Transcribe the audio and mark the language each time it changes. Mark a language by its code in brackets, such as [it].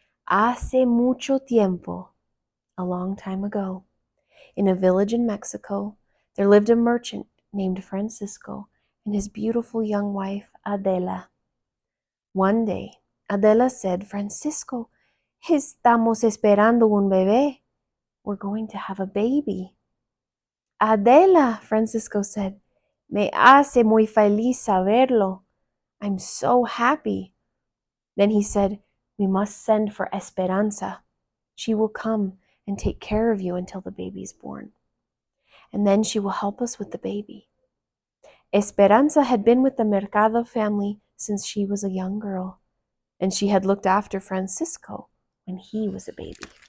[es] Hace mucho tiempo, [en] a long time ago, in a village in Mexico, there lived a merchant named Francisco and his beautiful young wife, Adela. One day, Adela said, Francisco, [es] estamos esperando un bebé. [en] We're going to have a baby. Adela, Francisco said, [es] me hace muy feliz saberlo. [en] I'm so happy. Then he said, we must send for Esperanza. She will come and take care of you until the baby is born. And then she will help us with the baby. Esperanza had been with the Mercado family since she was a young girl, and she had looked after Francisco when he was a baby.